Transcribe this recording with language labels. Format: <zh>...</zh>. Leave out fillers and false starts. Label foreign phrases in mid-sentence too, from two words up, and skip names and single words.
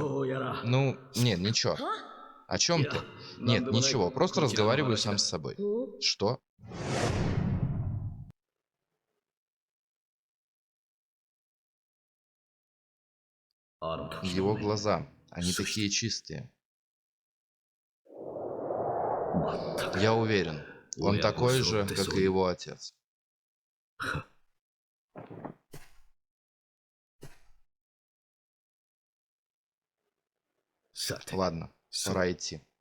<ru>Ну, нет, ничего. О чем ты? Нет, ничего, просто разговариваю сам с собой. Что? Его глаза. Они такие чистые.</ru> <ja>まったく</ja> <ru>Я уверен, он</ru> <ja>親子</ja> <ru>такой</ru> <ja>揃</ja> <ru>же,</ru> <ja>って</ja> <ru>как</ru> <ja>そう</ja> <ru>и</ru> <ja>いう</ja> <ru>его отец.</ru> <ja>さて</ja> <ru>Ладно,</ru> <ja>そう</ja> <ru>пора идти.</ru>